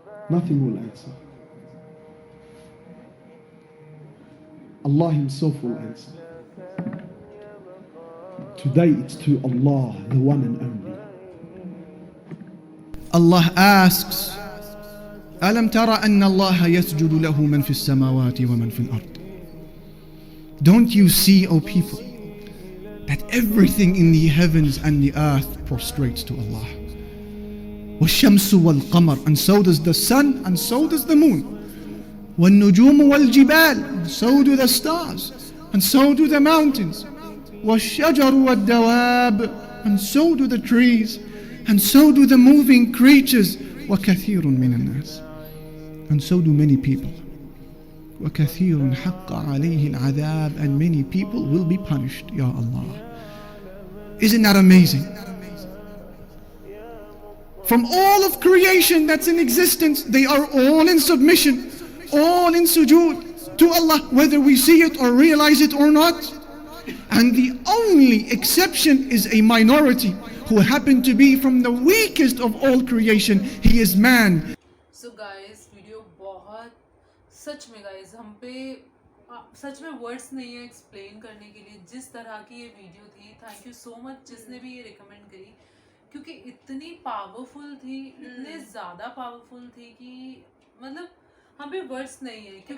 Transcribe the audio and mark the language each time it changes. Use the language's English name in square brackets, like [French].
[English] Nothing will answer. Allah Himself will answer. Today it's to Allah, the one and only. Allah asks, [Arabic] ألم ترى أن الله يسجد له من في السماوات ومن في الأرض? [English] Don't you see, O people, that everything in the heavens and the earth prostrates to Allah? [Arabic] وَالشَّمْسُ وَالْقَمَرُ, [English] and so does the sun, and so does the moon. [Arabic] وَالنُّجُومُ وَالْجِبَالُ, [English] and so do the stars, and so do the mountains. [Arabic] وَالشَّجَرُ وَالدَّوَابُ, [English] and so do the trees, and so do the moving creatures. [Arabic] وَكَثِيرٌ مِّنَ النَّاسِ, [English] and so do many people. [Arabic] وَكَثِيرٌ حَقَّ عَلَيْهِ الْعَذَابُ, [English] and many people will be punished, Ya Allah. Isn't that amazing? From all of creation that's in existence, they are all in submission, all in sujood to Allah, whether we see it or realize it or not. And the only exception is a minority who happen to be from the weakest of all creation. He is man. So guys, [Hindi] video बहुत सच में guys हम पे सच में words नहीं है explain करने के लिए जिस तरह की ये वीडियो थी. [English] thank you so much [Hindi] जिसने भी ये रिकमेंड करी, क्योंकि इतनी पावरफुल थी, इतने ज़्यादा पावरफुल थी कि मतलब हम पे वर्ड्स नहीं है